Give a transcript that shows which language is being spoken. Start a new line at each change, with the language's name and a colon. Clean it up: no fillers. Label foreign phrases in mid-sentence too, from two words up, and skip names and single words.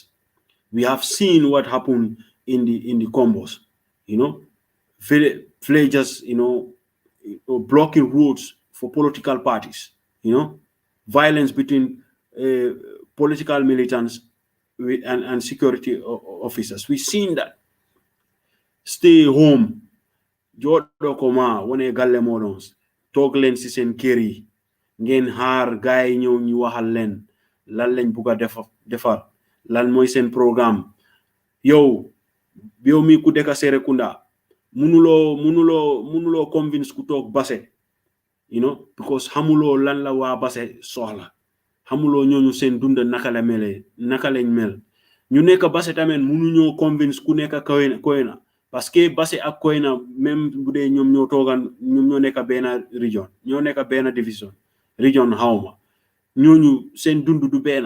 English: We have seen what happened in the combos, you know, villagers, you know, blocking roads for political parties, you know, violence between political militants and security officers. We've seen that. Stay home.
Wolof: Jodo koma wone galle modons tok len ci sen kër yi ngeen xaar gaay ñew ñu waxal len lan lañ buga defar lan moy sen programme. Yow mi ku deka Serekunda munulo convince ku tok Basse,
English: you know,
Wolof: because xamulo lan la wa Basse soxla, xamulo ñoñu sen dund naka la melé naka lañ mel. Ñu nekk Basse tamen munuñoo convince ku nekk Koyna
French: parce que
Wolof: Basse ak Koyna même bu dee ñoom ñoo toogan ñoom ñoo nekk benn région ñoo nekk benn division région xawma ñooñu seen dund du benn.